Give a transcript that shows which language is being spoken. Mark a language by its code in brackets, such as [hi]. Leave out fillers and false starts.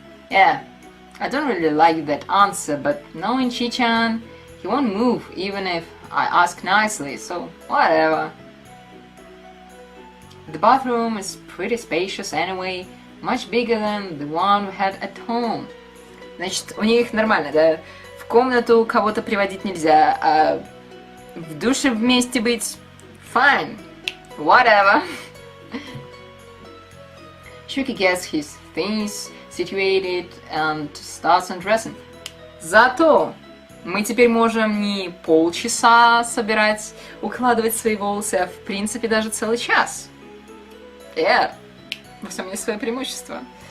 [en] Yeah, I don't really like that answer, but knowing Chi-chan, he won't move even if I ask nicely, so whatever. The bathroom is pretty spacious anyway, much bigger than the one we had at home. [ru] Значит, у них нормально, да? В комнату кого-то приводить нельзя, а в душе вместе быть fine. [en] Whatever. Shuki gets his things situated and starts undressing. [ru] Зато мы теперь можем не полчаса собирать, укладывать свои волосы, а в принципе даже целый час. Во всем есть свое преимущество.